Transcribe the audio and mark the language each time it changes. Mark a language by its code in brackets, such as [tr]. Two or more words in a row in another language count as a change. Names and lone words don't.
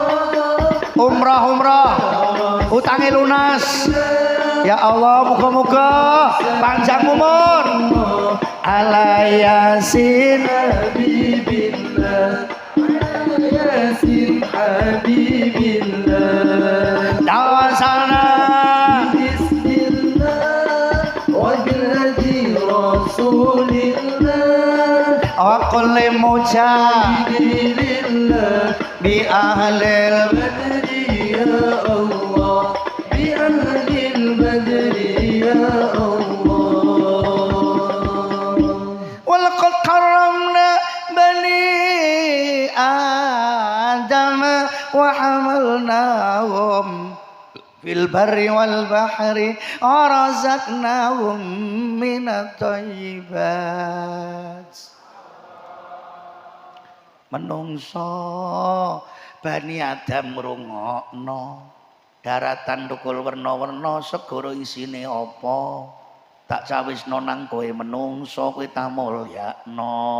[jv] umrah utange lunas [ar] يا الله [jv] muga-muga panjang umur [ar] آل ياسين حبيب الله آل ياسين حبيب الله توسلنا بسم الله وبلادي رسول الله وكل مجاهد لله بأهل البدر يا الله بأهل البدر يا الله ولقد كرمنا بني آدم وحملناهم في البر والبحر ورزقناهم من الطيبات [jv] menungso Bani Adam ngrungokno daratan tukul werna-werna segara isine apa tak cawisno nang kowe menungso kowe tamulyakno